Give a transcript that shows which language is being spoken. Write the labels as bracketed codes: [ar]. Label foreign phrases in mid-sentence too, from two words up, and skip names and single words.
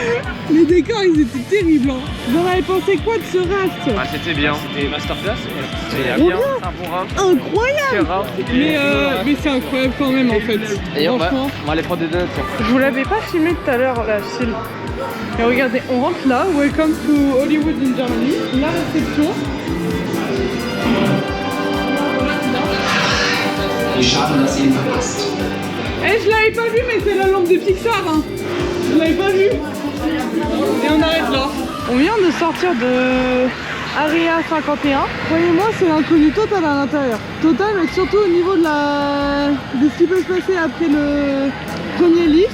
[fr] Les décors, ils étaient terribles. Hein. Vous en avez pensé quoi de ce raft? Ah, c'était bien. C'était masterclass. C'était Trop bien. bien. Un bon round. Incroyable. Mais c'est incroyable quand même en fait. Et on va Franchement. aller prendre des donuts. Je vous l'avais pas filmé tout à l'heure la file. Et regardez, on rentre là, [en] welcome to Hollywood in Germany, [fr] la réception. [de] Wie schade, dass ihr ihn verpasst. [fr] Eh, je l'avais pas vu, mais c'est la lampe de Pixar. Hein. Je l'avais pas vu. Et on arrête là. On vient de sortir de Area 51. Croyez-moi, c'est l'inconnu total à l'intérieur. Total, mais surtout au niveau de ce qui peut se passer après le premier lift.